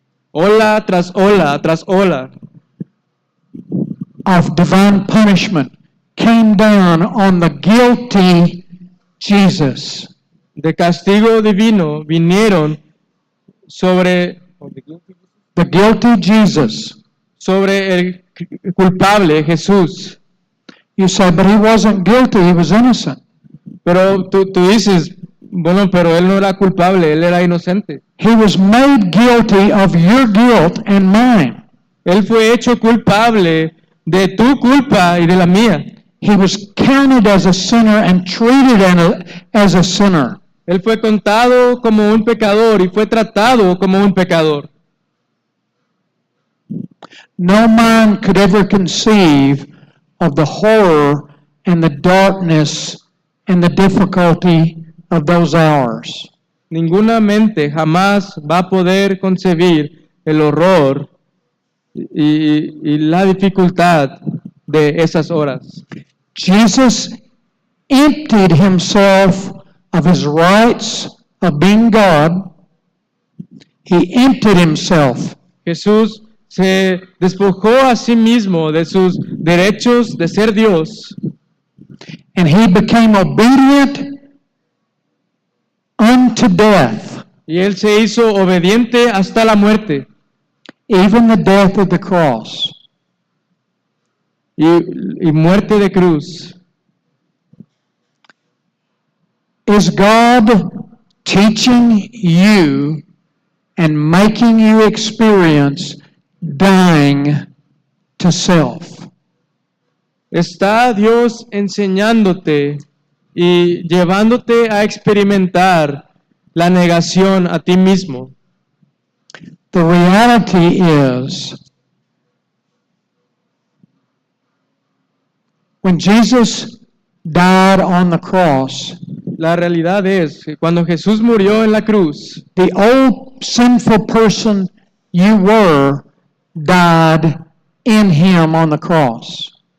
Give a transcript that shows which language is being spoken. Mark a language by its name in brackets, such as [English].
[Spanish] Ola tras ola tras ola [English] of divine punishment came down on the guilty Jesus. [Spanish] de castigo divino vinieron sobre [English] The guilty Jesus. [Spanish] el culpable Jesús. [English] You say, but he wasn't guilty, he was innocent. [Spanish] Pero tú dices, bueno, pero él no era culpable, él era inocente. [English] He was made guilty of your guilt and mine. [Spanish] Él fue hecho culpable de tu culpa y de la mía. [English] He was counted as a sinner and treated as a sinner. [Spanish] Él fue contado como un pecador y fue tratado como un pecador. [English] No man could ever conceive of the horror and the darkness and the difficulty of those hours. [Spanish] Ninguna mente jamás va a poder concebir el horror y la dificultad de esas horas. [English] Jesus emptied himself of his rights of being God. He emptied himself. [Spanish] Jesús se despojó a sí mismo de sus derechos de ser Dios [English] And he became obedient unto death, [Spanish] y él se hizo obediente hasta la muerte [English] even the death of the cross. [Spanish] y muerte de cruz. [English] Is God teaching you and making you experience dying to self? [Spanish] Está Dios enseñándote y llevándote a experimentar la negación a ti mismo. [English] The reality is When Jesus died on the cross, [Spanish] La realidad es que cuando Jesús murió en la cruz, [English] the old sinful person you were died in him on the cross.